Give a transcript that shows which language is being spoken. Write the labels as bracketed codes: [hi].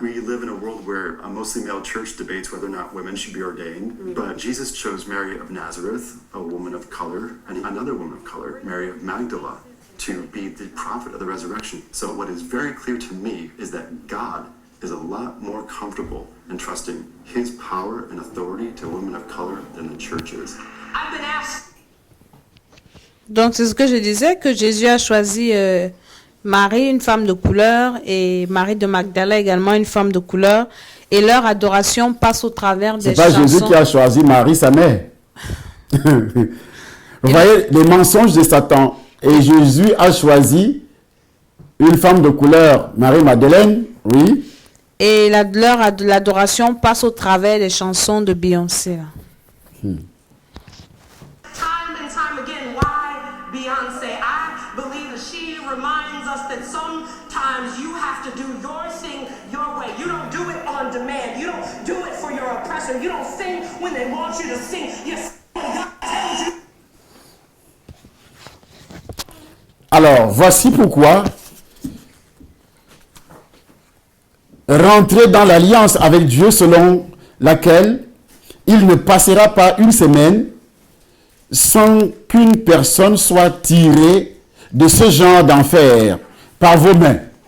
[en] We live in a world where a mostly male church debates whether or not women should be ordained, but Jesus chose Mary of Nazareth, a woman of color, and another woman of color, Mary of Magdala, to be the prophet of the resurrection. So what is very clear to me is that God is a lot more comfortable in trusting his power and authority to women of color than the church is. I've been asked. [fr] Donc c'est ce que je disais, que Jésus a choisi Marie, une femme de couleur, et Marie de Magdala également, une femme de couleur, et leur adoration passe au travers des C'est pas chansons. Jésus qui a choisi Marie, sa mère. Vous voyez les mensonges de Satan. Et Jésus a choisi une femme de couleur, Marie-Madeleine, oui. Et l'adoration passe au travers des chansons de Beyoncé. Là. [en] Time and time again, why Beyonce? I believe that she reminds us that sometimes you have to do your thing your way. You don't do it on demand. You don't do it for your oppressor. You don't sing when they want you to sing. You sing when God tells you. [fr] Alors, voici pourquoi rentrer dans l'alliance avec Dieu selon laquelle il ne passera pas une semaine sans qu'une personne soit tirée de ce genre d'enfer par vos mains.